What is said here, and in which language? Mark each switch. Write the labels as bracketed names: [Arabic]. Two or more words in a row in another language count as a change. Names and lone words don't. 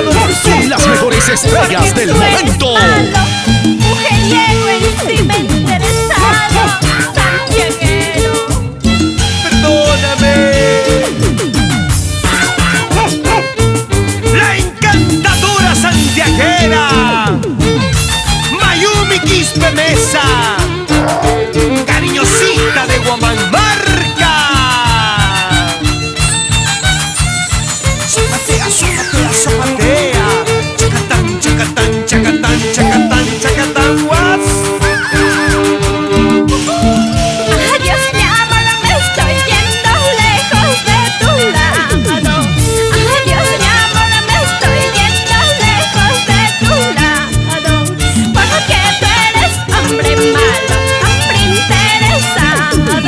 [Spanish] Con las mejores estrellas del momento. Mujeriego, encima interesado, santiaguero. Perdóname. La encantadora santiaguera Mayumi Quispe Mesa, cariñosita de Huamanmarca. Zapatea, zapatea, zapatea. Chacatán, chacatán, chacatán, chacatán, chacatán, guas. Adiós, mi amor, me estoy yendo lejos de tu lado. Adiós, mi amor, me estoy yendo lejos de tu lado. Porque tú eres hombre malo, hombre interesado.